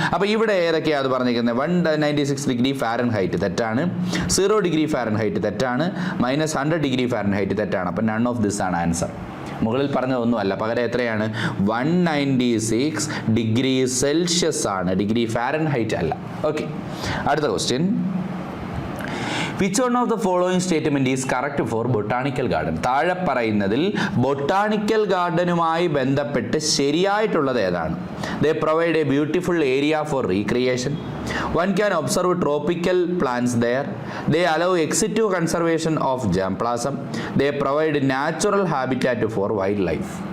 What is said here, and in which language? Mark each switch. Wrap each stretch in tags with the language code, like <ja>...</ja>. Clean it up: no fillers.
<ml>അപ്പോൾ ഇവിടെ ഏതൊക്കെയാണ് അത് പറഞ്ഞിരിക്കുന്നത്? 196 ഡിഗ്രി ഫാരൻഹൈറ്റ് തെറ്റാണ്, 0 ഡിഗ്രി ഫാരൻഹൈറ്റ് തെറ്റാണ്, -100 ഡിഗ്രി ഫാരൻഹൈറ്റ് തെറ്റാണ്. അപ്പോൾ</ml> <en>none of this</en> <ml>ആണ് ആൻസർ. മുകളിൽ പറഞ്ഞതൊന്നുമല്ല, പകരം എത്രയാണ്? 196 ഡിഗ്രി സെൽഷ്യസ് ആണ്, ഡിഗ്രി ഫാരൻഹൈറ്റ് അല്ല. ഓക്കെ, അടുത്ത question.</ml> <en>Which one of the following statement is correct for botanical garden?</en> <ml>താഴെ പറയുന്നതിൽ ബൊട്ടാണിക്കൽ ഗാർഡനുമായി ബന്ധപ്പെട്ട് ശരിയായിട്ടുള്ളത് ഏതാണ്?</ml> <en>They provide a beautiful area for recreation. One can observe tropical plants there. They allow ex situ conservation of germplasm. They provide natural habitat for wildlife.</en>